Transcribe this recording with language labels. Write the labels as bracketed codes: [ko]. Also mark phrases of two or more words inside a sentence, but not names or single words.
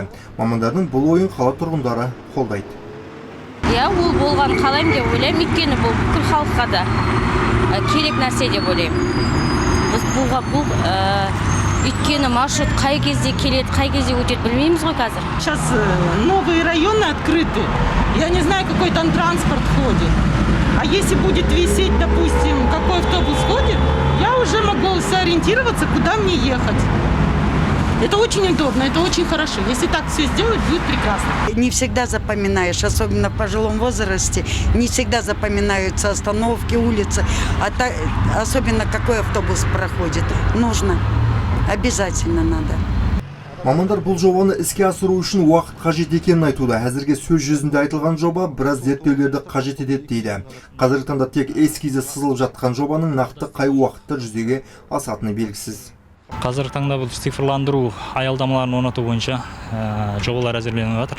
[kk] Мамандардың бұл ойын қала тұрғындары қолдайды. Ол болған қалайым деп ойлаймын, өйткені бұл бүкіл халыққа да керек нәрсе деп ойлаймын. Біз бұл өйткені маршрут қай кезде келеді, қай кезде өтеді білмейміз ғой қазір. [ru] Сейчас новые районы открыты. Я не знаю, какой там транспорт ходит. А если будет висеть, допустим, какой автобус ходит, я уже могу сориентироваться, куда мне ехать. Это очень удобно, это очень хорошо. Если так все сделать, будет прекрасно. Не всегда запоминаешь, особенно в пожилом возрасте, не всегда запоминаются остановки, улицы, особенно какой автобус проходит. Нужно, обязательно надо. [kk] Мамандар бұл жобаны іске асыру үшін уақыт қажет екенін айтуда. Әзірге сөз жүзінде айтылған жоба біраз зерттеулерді қажет етеді дейді. Қазіргі таңда тек эскизі сызылып жатқан жобаның нақты қай уақытта жүзеге асатыны белгісіз. Қазіргі таңда бұл цифрландыру аялдамаларын орнату бойынша жобалар әзірленіп жатыр.